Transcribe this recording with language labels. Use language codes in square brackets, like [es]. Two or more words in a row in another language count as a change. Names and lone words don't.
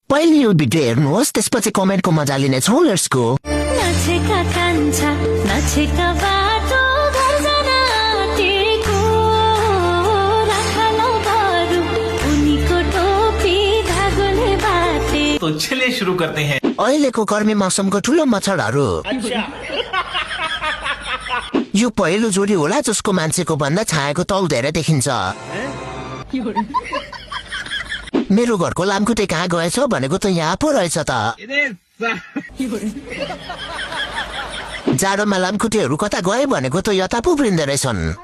[ne] पहिले यो भिडियो हेर्नुहोस् त्यसपछि कमेन्टको मजा लिनेछौँ [en] let's go [ne] नाचेका कान्छा नाचेका बाटो घर जान आँटेको राखलौ बरु उनीको टोपी धागोले बाटे। [hi] तो चलिए शुरू करते हैं। [ne] अहिलेको गर्मी मौसमको ठुलो मच्छरहरू यो पहिलो जोडी होला जसको मान्छेको भन्दा छायाको तल धेरै देखिन्छ। मेरो घरको लामखुट्टे कहाँ गएछ भनेको त यहाँ पो रहेछ त। जाडोमा लामखुट्टेहरू कता गए भनेको त यता पो उफ्रिँदो रहेछन्।